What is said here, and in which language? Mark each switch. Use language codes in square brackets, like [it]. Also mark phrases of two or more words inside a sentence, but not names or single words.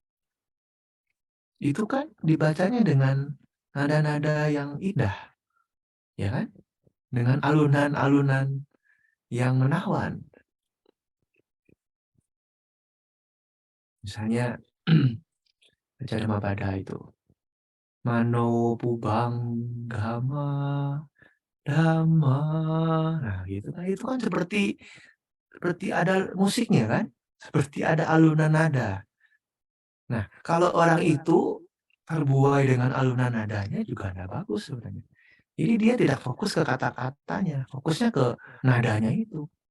[id] Itu kan dibacanya dengan nada-nada yang indah, ya kan? Dengan alunan-alunan yang menawan. Misalnya baca Dhammapada itu. [pi] Mano pubang gama dhamma. [id] Nah, gitu kan. Itu kan seperti ada musiknya kan? Seperti ada alunan nada. Nah, kalau orang itu terbuai dengan alunan nadanya juga nggak bagus sebenarnya. Jadi dia tidak fokus ke kata-katanya, fokusnya ke nadanya itu.